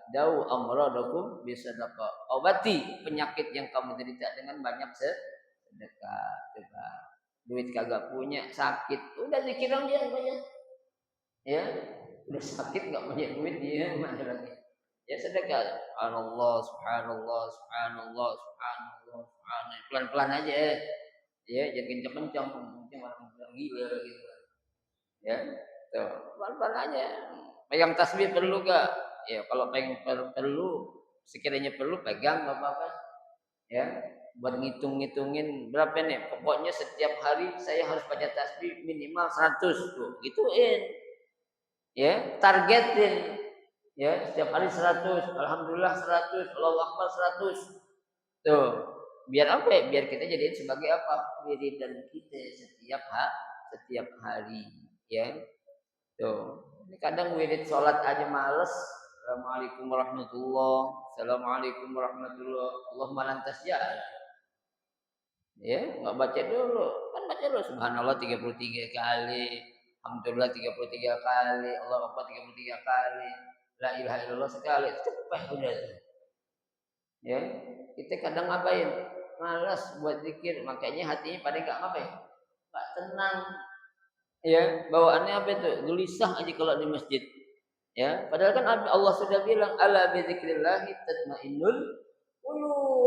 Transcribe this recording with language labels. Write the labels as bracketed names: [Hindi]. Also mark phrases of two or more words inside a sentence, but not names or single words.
[Arabic] داووا مرضاكم بالصدقة. [Indonesian] Obati penyakit yang kamu derita dengan banyak sedekah. Coba. Duit kagak punya, sakit, udah dikira dia banyak. Ya, udah sakit nggak punya duit dia mana lagi? Ya sedekah. [Arabic] سبحان الله، سبحان الله، سبحان الله، سبحان الله، سبحان الله. [Indonesian] Pelan-pelan aja. Ya, jangan kencang-kencang, mungkin orang bilang gila gitu. Ya, tuh, pelan-pelan aja. Pegang tasbih perlu gak? Ya, kalau pengen perlu, sekiranya perlu pegang gak apa-apa. Ya, buat ngitung-ngitungin berapa nih? Pokoknya setiap hari saya harus baca tasbih minimal 100 tuh, gituin. Ya, targetin. Ya, setiap hari 100, alhamdulillah 100, [Arabic] الله أكبر [Indonesian] 100. Tuh, biar apa ya? Biar kita jadiin sebagai apa? Wiridan kita setiap hari, ya. Tuh. Ini kadang wirid sholat aja males. [Arabic] السلام عليكم ورحمة الله. السلام عليكم ورحمة الله. [Indonesian] Allahumma lantas ya. Ya, enggak baca dulu. Kan baca dulu subhanallah 33 kali. Alhamdulillah 33 kali. [Arabic] الله أكبر [Indonesian] 33 kali. [Arabic] لا إله إلا الله [Indonesian] sekali. Cepet udah tuh. Ya, kita kadang ngapain? Malas buat zikir, makanya hatinya pada enggak ngapain? Enggak tenang. Ya, bawaannya apa itu? Gelisah aja kalau di masjid. Ya, padahal kan Allah sudah bilang [Arabic] ألا بذكر الله تطمئن القلوب.